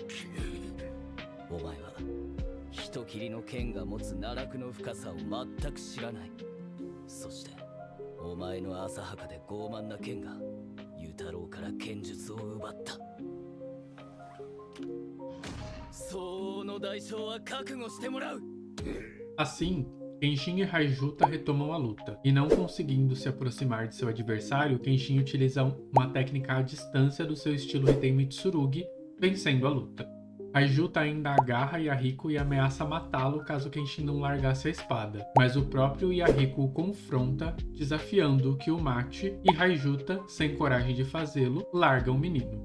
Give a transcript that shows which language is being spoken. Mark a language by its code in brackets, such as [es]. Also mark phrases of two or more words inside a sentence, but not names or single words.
[ja] お前は人斬りの剣が持つ奈落の深さを全く知らない。そしてお前の浅はかで傲慢な剣がユタロウから剣術を奪った。相応の代償は覚悟してもらう。 [pt] Assim, Kenshin e Raijuta retomam a luta, e não conseguindo se aproximar de seu adversário, Kenshin utiliza uma técnica à distância do seu estilo Hitei Mitsurugi, vencendo a luta. Raijuta ainda agarra Yahiko e ameaça matá-lo caso Kenshin não largasse a espada, mas o próprio Yahiko o confronta, desafiando que o mate, e Raijuta, sem coragem de fazê-lo, larga o menino.